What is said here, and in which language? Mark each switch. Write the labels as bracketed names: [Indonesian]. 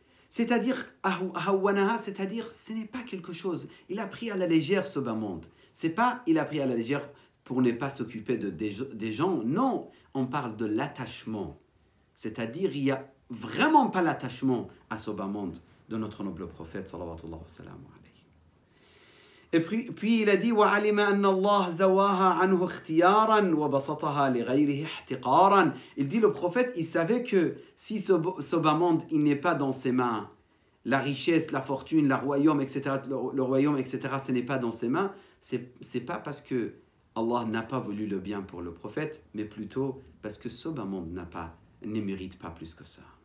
[French] C'est-à-dire, c'est-à-dire, ce n'est pas quelque chose. Il a pris à la légère ce bas monde. C'est pas, il a pris à la légère pour ne pas s'occuper des gens. Non, on parle de l'attachement. C'est-à-dire, il n'y a vraiment pas l'attachement à ce bas monde de notre noble prophète, sallallahu alayhi wa sallam. Et puis il a dit [Arabic] وَعَلِمَ أَنَّ اللَّهَ زَوَاهَا عَنْهُ اخْتِيَارًا وَبَسَطَهَا لِغَيْرِهِ احْتِقَارًا. [French] Il dit, le prophète, il savait que si ce bas monde, il n'est pas dans ses mains, la richesse, la fortune, le royaume, etc., ce n'est pas dans ses mains, c'est pas parce que Allah n'a pas voulu le bien pour le prophète, mais plutôt parce que ce bas monde ne mérite pas plus que ça.